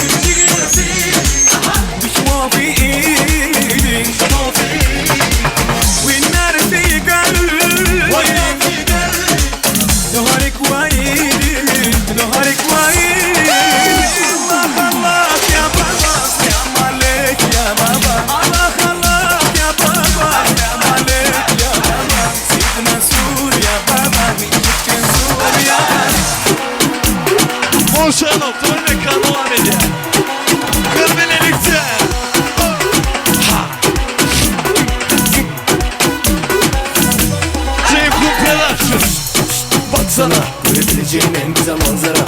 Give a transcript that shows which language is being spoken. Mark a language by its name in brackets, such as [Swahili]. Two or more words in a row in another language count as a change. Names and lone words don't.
[Arabic] مش في ايدي والنار في قلبي نهارك وعيدي نهارك وعيدي الله خلاك يا بابا يا مالك يا بابا الله خلاك يا بابا يا مالك يا بابا سيدنا سور يا بابا ميتك سور يا [Turkish] Boşanıp dönmek devam eder. Kırmelelikte. Ceyhun Production. Baksana, görebileceğin en güzel manzara.